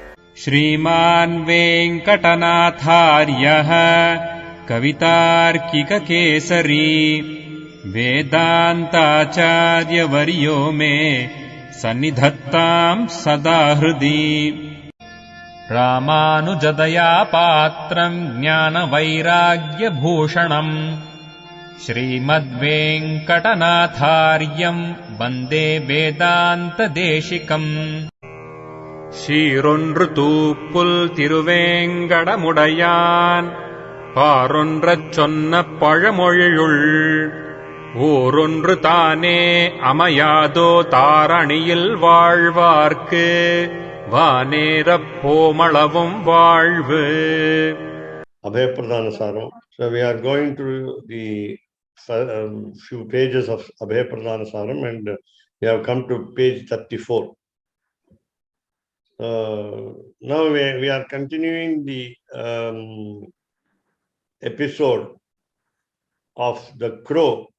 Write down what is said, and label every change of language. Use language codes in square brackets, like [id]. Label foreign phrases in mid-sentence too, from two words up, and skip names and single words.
[sa] श्रीमान् वेङ्कटनाथार्यः कवितार्किककेसरी वेदान्ताचार्यवर्यो मे सन्निधत्ताम् सदा हृदि रामानुजदया पात्रम् ज्ञानवैराग्यभूषणम् श्रीमद्वेङ्कटनाथार्यम् वन्दे [ta] वेदान्तदेशिकम् சீரொன்று தூப்புல் திருவேங்கடமுடையான் பாரொன்றச் சொன்ன பழமொழியுள் ஊரொன்று தானே அமையாதோ தாரணியில் வாழ்வார்க்கு வானேரப் போமளவும் வாழ்வு. [en] Abhaya Pradana Saram. So we are going through the few pages of Abhaya Pradana Saram, and we have come to page 34. Now we are continuing the episode of the crow.